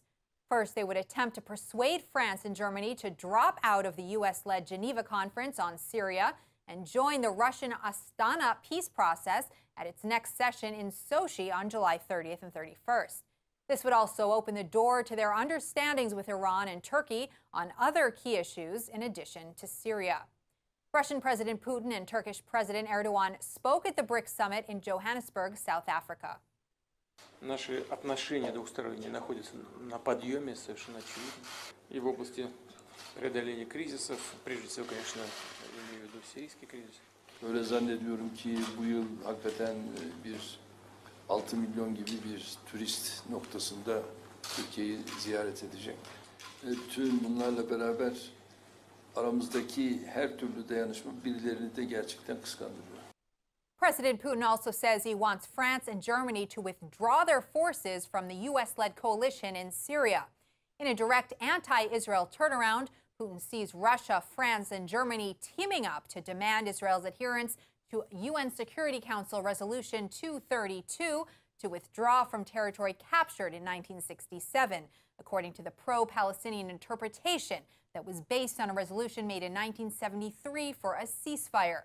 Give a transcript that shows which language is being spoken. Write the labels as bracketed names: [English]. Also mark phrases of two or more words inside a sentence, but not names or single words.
[English] First, they would attempt to persuade France and Germany to drop out of the U.S.-led Geneva Conference on Syria and join the Russian Astana peace process at its next session in Sochi on July 30th and 31st. This would also open the door to their understandings with Iran and Turkey on other key issues in addition to Syria. Russian President Putin and Turkish President Erdogan spoke at the BRICS summit in Johannesburg, South Africa. [Russian] Наши отношения двусторонние находятся на подъеме, совершенно очевидно. И в области преодоления кризисов, прежде всего, конечно, я имею в виду сирийский кризис. [Turkish] Öyle zannediyorum ki bu yıl hakikaten bir 6 milyon gibi bir turist noktasında Türkiye'yi ziyaret edecek. Tüm bunlarla beraber aramızdaki her türlü dayanışma birilerini de gerçekten kıskandırıyor. [English] President Putin also says he wants France and Germany to withdraw their forces from the U.S.-led coalition in Syria. In a direct anti-Israel turnaround, Putin sees Russia, France, and Germany teaming up to demand Israel's adherence to UN Security Council Resolution 232 to withdraw from territory captured in 1967, according to the pro-Palestinian interpretation that was based on a resolution made in 1973 for a ceasefire.